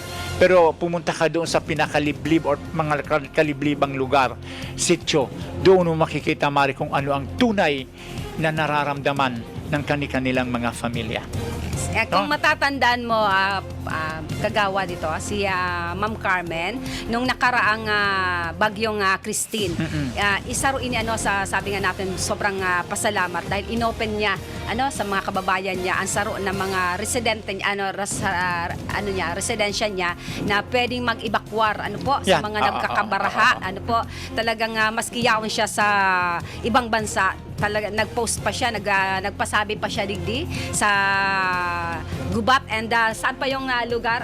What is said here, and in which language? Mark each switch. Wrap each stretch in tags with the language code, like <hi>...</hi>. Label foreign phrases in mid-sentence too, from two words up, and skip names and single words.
<tl>Pero pumunta ka doon sa pinakaliblib or mga kaliblibang lugar, sityo, doon mo makikita, Mari, kung ano ang tunay na nararamdaman ng kanilang mga pamilya. Kung matatandaan mo, kagawa dito, si Ma'am Carmen, nung nakaraang bagyong Christine, isa ro ini sabi nga natin, sobrang pasalamat dahil inopen niya sa mga kababayan niya ang saro ng mga residente residensya niya na pwedeng mag-evacuar sa Yan. mga nagkakabaraha. Talagang maski yaon siya sa ibang bansa, talaga nag-post pa siya, nagpasabi pa siya digdi sa Gubat and saan pa yung lugar?</tl>